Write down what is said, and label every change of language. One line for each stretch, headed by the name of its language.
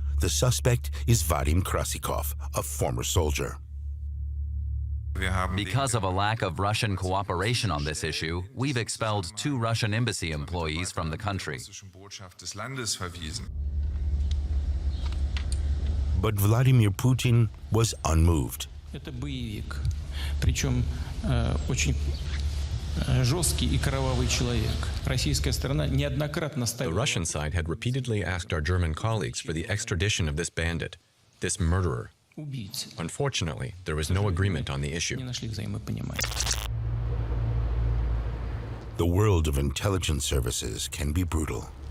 English: The suspect is Vadim Krasikov, a former soldier. Because of a lack of Russian cooperation on this issue, we've expelled 2 Russian embassy employees from the country. But Vladimir Putin was unmoved.
Russian: Это боевик, причем очень жесткий и кровавый человек. Российская сторона неоднократно ставила.
English: The Russian side had repeatedly asked our German colleagues for the extradition of this bandit, this murderer. Unfortunately, there was no agreement on the issue. The world of intelligence services can be brutal.